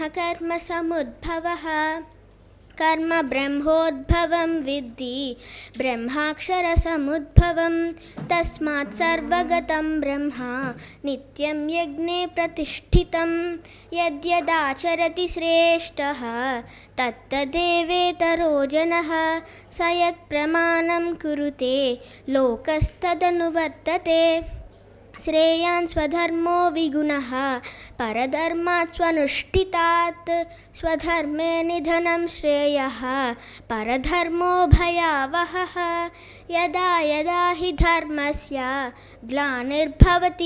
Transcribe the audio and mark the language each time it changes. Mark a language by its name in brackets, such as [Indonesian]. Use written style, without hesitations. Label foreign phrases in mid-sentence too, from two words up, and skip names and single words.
[Sanskrit] కర్మ సముద్భవః కర్మ బ్రహ్మోద్భవం విద్ధి బ్రహ్మాక్షర సముద్భవం తస్మాత్ సర్వగతం బ్రహ్మ నిత్యం యజ్ఞే ప్రతిష్ఠితం యద్యదాచరతి శ్రేష్టః తత్తదేవేతరో జనః సయత్ ప్రమాణం కురుతే లోకస్తదనువర్తతే. श्रेयान् स्वधर्मो विगुणः परधर्मात् स्वनुष्ठितात् स्वधर्मे निधनं श्रेयः परधर्मो भयावहः यदा यदा हि धर्मस्य ग्लानिर्भवति